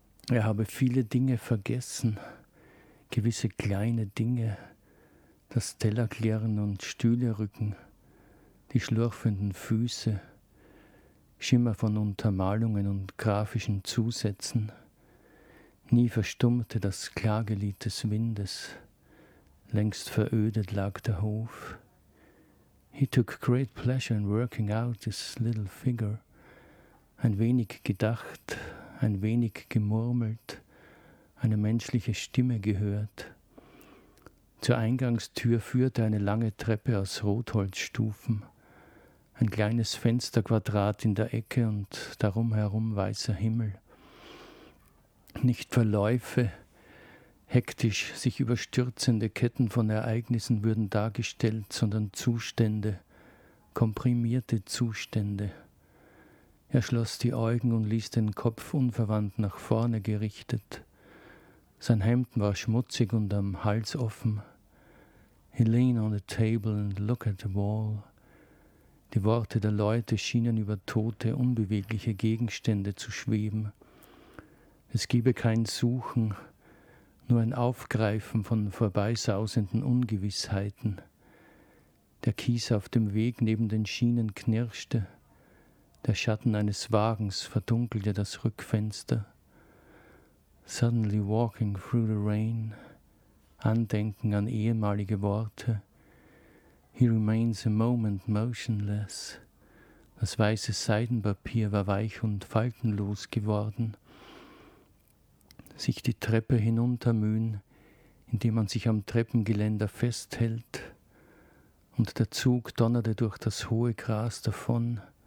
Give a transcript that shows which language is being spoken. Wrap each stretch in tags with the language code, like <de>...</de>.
<de>Er habe viele Dinge vergessen, gewisse kleine Dinge, das Tellerklirren und Stühlerücken, die schlurfenden Füße, Schimmer von Untermalungen und grafischen Zusätzen. Nie verstummte das Klagelied des Windes. Längst verödet lag der Hof.</de> <en>He took great pleasure in working out this little figure.</en> <de>Ein wenig gedacht, ein wenig gemurmelt, eine menschliche Stimme gehört. Zur Eingangstür führte eine lange Treppe aus Rotholzstufen, ein kleines Fensterquadrat in der Ecke und darum herum weißer Himmel. Nicht Verläufe, hektisch sich überstürzende Ketten von Ereignissen würden dargestellt, sondern Zustände, komprimierte Zustände. Er schloss die Augen und ließ den Kopf unverwandt nach vorne gerichtet. Sein Hemd war schmutzig und am Hals offen.</de> <en>He leaned on the table and looked at the wall.</en> <de>Die Worte der Leute schienen über tote, unbewegliche Gegenstände zu schweben. Es gebe kein Suchen, nur ein Aufgreifen von vorbeisausenden Ungewissheiten. Der Kies auf dem Weg neben den Schienen knirschte. Der Schatten eines Wagens verdunkelte das Rückfenster.</de> <en>Suddenly walking through the rain,</en> <de>Andenken an ehemalige Worte.</de> <en>He remains a moment motionless.</en> <de>Das weiße Seidenpapier war weich und faltenlos geworden. Sich die Treppe hinuntermühen, indem man sich am Treppengeländer festhält. Und der Zug donnerte durch das hohe Gras davon.</de>